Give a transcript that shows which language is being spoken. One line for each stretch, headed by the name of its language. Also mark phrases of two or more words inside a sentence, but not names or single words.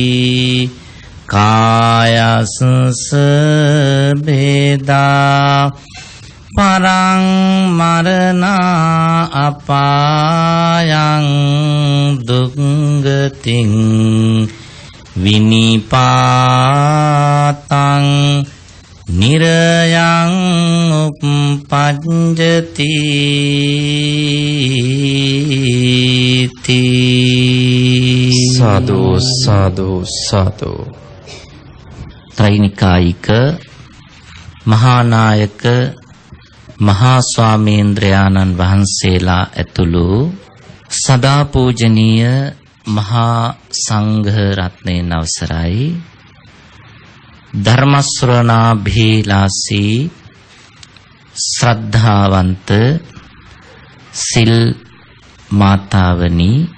Pali: කායස්ස බේදා පරං මරණා අපායං දුක්ගතින් විනිපාතං නිරයං උප්පජ්ජති සාදු සාදු සාදු.
Sinhala: ත්‍රිනිකායික මහානායක මහා ස්වාමීන්ද්‍රයාණන් වහන්සේලා ඇතුළු සදා පූජනීය මහා සංඝ රත්නයන් අවසරයි ධර්ම ශ්‍රවණාභිලාෂී ශ්‍රද්ධාවන්ත සිල් මාතාවනි